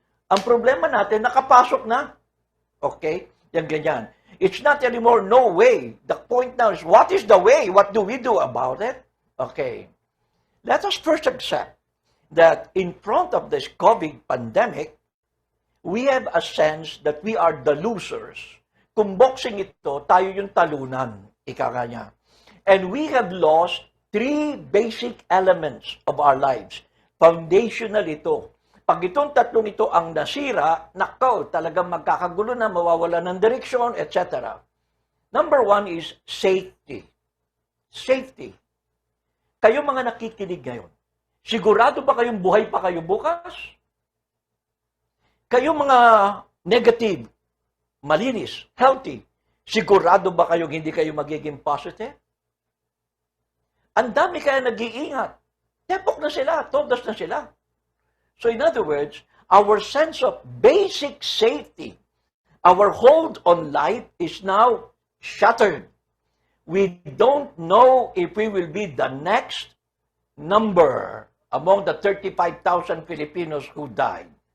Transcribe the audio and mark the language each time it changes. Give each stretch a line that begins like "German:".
Filipino: Ang problema natin, nakapasok na. Okay? Yan ganyan.
English: It's not anymore no way. The point now is, what is the way? What do we do about it? Okay. Let us first accept that in front of this COVID pandemic, we have a sense that we are the losers.
Filipino: Kung boxing ito, tayo yung talunan, ika nga niya.
English: And we have lost 3 basic elements of our lives.
Filipino: Foundational ito. Pag itong tatlong ito ang nasira, nakaw, talagang magkakagulo na, mawawala ng direksyon, etc.
English: Number 1 is safety. Safety.
Filipino: Kayo mga nakikinig ngayon, sigurado ba kayong buhay pa kayo bukas? Kayo mga negative, malinis, healthy, sigurado ba kayong hindi kayo magiging positive? Ang dami kaya nag-iingat. Tepok na sila, todas na sila.
English: So in other words, our sense of basic safety, our hold on life is now shattered. We don't know if we will be the next number among the 35,000 Filipinos who died.